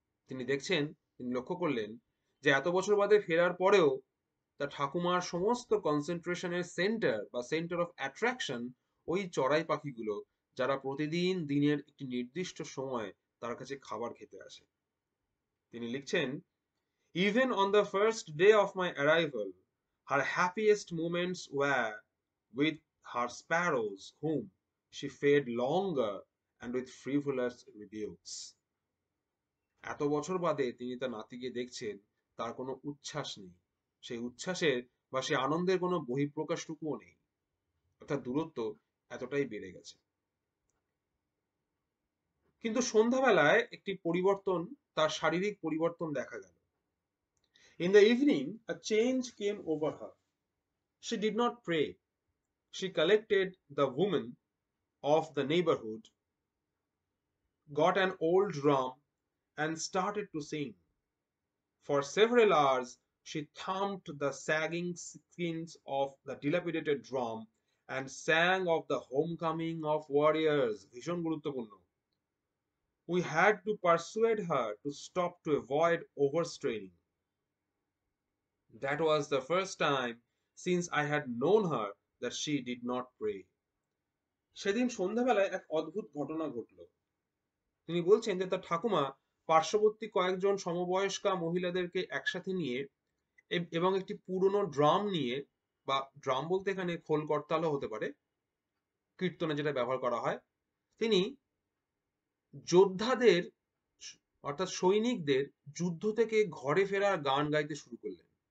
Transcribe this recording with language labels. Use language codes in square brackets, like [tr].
[bn] তিনি দেখছেন, তিনি লক্ষ্য করলেন যে এত বছর বাদে ফেরার পরেও তার ঠাকুমার সমস্ত কনসেন্ট্রেশনের সেন্টার বা সেন্টার অফ অ্যাট্রাকশন ওই চড়াই পাখিগুলো, যারা প্রতিদিন দিনের একটি নির্দিষ্ট সময় তার কাছে খাবার খেতে আসে। তিনি লিখছেন, [en] even on the first day of my arrival, her happiest moments were with her sparrows, whom she fed longer and with frivolous rebukes. [bn] এত বছর বাদে তিনি তার নাতিকে দেখছেন, তার কোনো উচ্ছ্বাস নেই, সেই উচ্ছ্বাসের বা সেই আনন্দের কোনো বহিঃপ্রকাশটুকুও নেই। অর্থাৎ দূরত্ব এতটাই বেড়ে গেছে। কিন্তু সন্ধ্যাবেলায় একটি পরিবর্তন, তার শারীরিক পরিবর্তন দেখা গেল। [en] In the evening, a change came over her. She did not pray. She collected the women of the neighborhood, got an old drum, and started to sing. For several hours, she thumped the sagging skins of the dilapidated drum and sang of the homecoming of warriors. [bn] ভীষণ গুরুত্বপূর্ণ। [en] We had to persuade her to stop to avoid overstraining. That was the first time since I had known her that she did not pray. [bn] সেদিন সন্ধ্যাবেলায় এক অদ্ভুত ঘটনা ঘটল। তিনি বলছেন যে তার ঠাকুমা পার্শ্ববর্তী কয়েকজন সমবয়স্কা মহিলাদেরকে একসাথে নিয়ে এবং একটি পুরনো ড্রাম নিয়ে, বা ড্রাম বলতে এখানে খোল করতালও হতে পারে, কীর্তনে যেটা ব্যবহার করা হয়, তিনি যোদ্ধাদের অর্থাৎ সৈনিকদের যুদ্ধ থেকে ঘরে ফেরার গান গাইতে শুরু করলেন।